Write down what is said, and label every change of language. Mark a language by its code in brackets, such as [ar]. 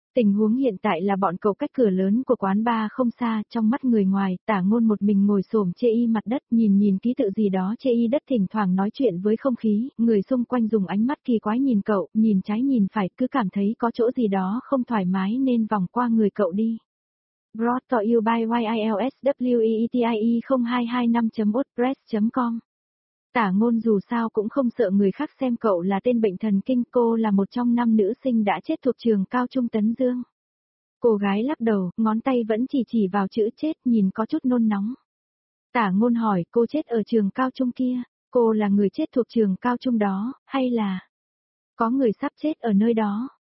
[vi] Tình huống hiện tại là bọn cậu cách cửa lớn của quán bar không xa, trong mắt người ngoài, Tả Ngôn một mình ngồi xổm chê y mặt đất, nhìn ký tự gì đó chê y đất thỉnh thoảng nói chuyện với không khí, người xung quanh dùng ánh mắt kỳ quái nhìn cậu, nhìn trái nhìn phải, cứ cảm thấy có chỗ gì đó không thoải mái nên vòng qua người cậu đi. [en] Brought to you by YILSWEETIE0225.wordpress.com. [vi] Tả Ngôn dù sao cũng không sợ người khác xem cậu là tên bệnh thần kinh, cô là một trong năm nữ sinh đã chết thuộc trường cao trung Tấn Dương. Cô gái lắc đầu, ngón tay vẫn chỉ vào chữ chết, nhìn có chút nôn nóng. Tả Ngôn hỏi, cô chết ở trường cao trung kia, cô là người chết thuộc trường cao trung đó, hay là có người sắp chết ở nơi đó?